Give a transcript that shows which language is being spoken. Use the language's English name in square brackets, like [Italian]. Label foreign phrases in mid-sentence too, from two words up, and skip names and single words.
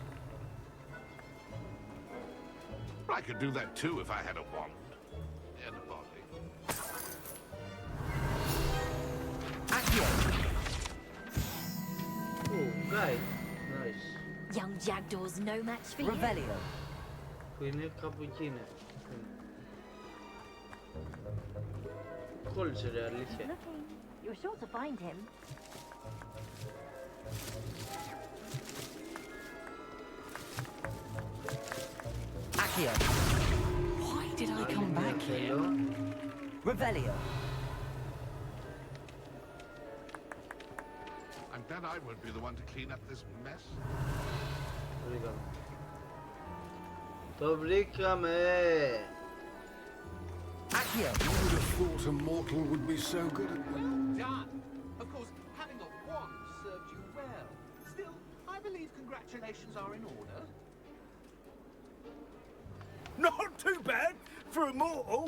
[English] I could do that too if I had a wand. And a body. Accio. Oh, guys. Nice. Young Jackdaw's no match for you. Revelio. [Greek] Που είναι κάπου εκεί είναι. Κόλλησε ρε, αλήθεια. [English] Looking. You're sure to find him. Accio. Why did I come back here? Revelio. I'm glad I won't be the one to clean up this mess. [Greek] Το βρήκαμε. [English] Accio. Who would have thought a mortal would be so good at Well done. Of course, having a wand served you well. Still, I believe congratulations are in order. Not too bad for a mortal.